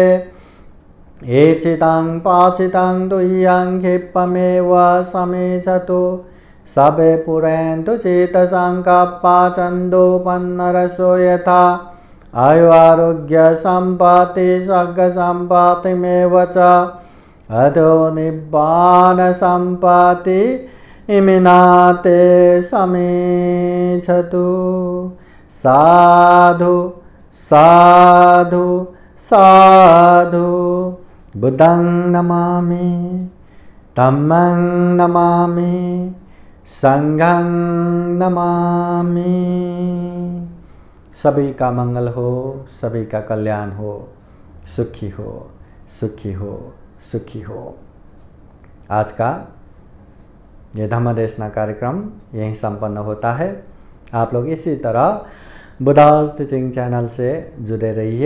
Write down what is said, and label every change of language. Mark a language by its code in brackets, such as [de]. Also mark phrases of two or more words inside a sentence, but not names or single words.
[pi] एचितं पाचितं तुह्यं क्षिप्तमेव समेचतु सबे पुरन्तु चेतसङ्कप्पाचन्दोपन्नरसो यथा। आयु आरोग्य सम्पत्ति सर्ग सम्पत्तिमेव च अधो निब्बान सम्पत्ति इमिनाते समेचतु। साधु साधु साधु। बुद्धं नमामि, धम्मं नमामि, संघं नमामि। [hi] सभी का मंगल हो, सभी का कल्याण हो, सुखी हो, सुखी हो, सुखी हो। आज का ये धम्म देशना कार्यक्रम यहीं संपन्न होता है। आप लोग इसी तरह [en] Buddha's Teaching [hi] चैनल से जुड़े रहिए।